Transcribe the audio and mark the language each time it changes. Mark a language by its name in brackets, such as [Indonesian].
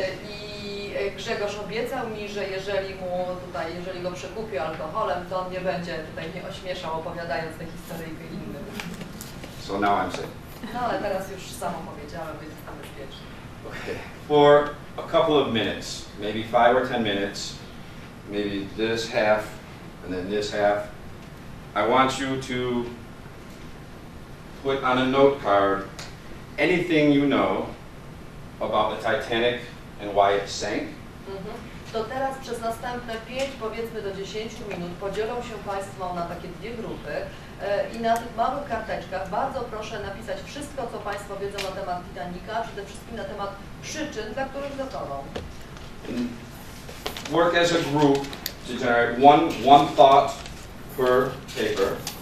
[Polish] I Grzegorz obiecał mi, że jeżeli go przekupię alkoholem, to on nie będzie tutaj mnie ośmieszał, opowiadając tę historyjkę innym. [English] So now I'm safe. [Polish] No ale teraz już sam opowiedziałem, więc jestem bezpieczny. [English] Okay. For a couple of minutes, maybe 5 or 10 minutes, maybe this half and then this half, I want you to put on a note card anything you know about the Titanic and why it sank. [Polish] To teraz przez następne 5, powiedzmy do 10 minut podzielą się Państwo na takie dwie grupy i na tych małych karteczkach bardzo proszę napisać wszystko, co Państwo wiedzą na temat Titanica, przede wszystkim na temat przyczyn, dla których zatonął. [English] Work as a group to generate one thought per paper.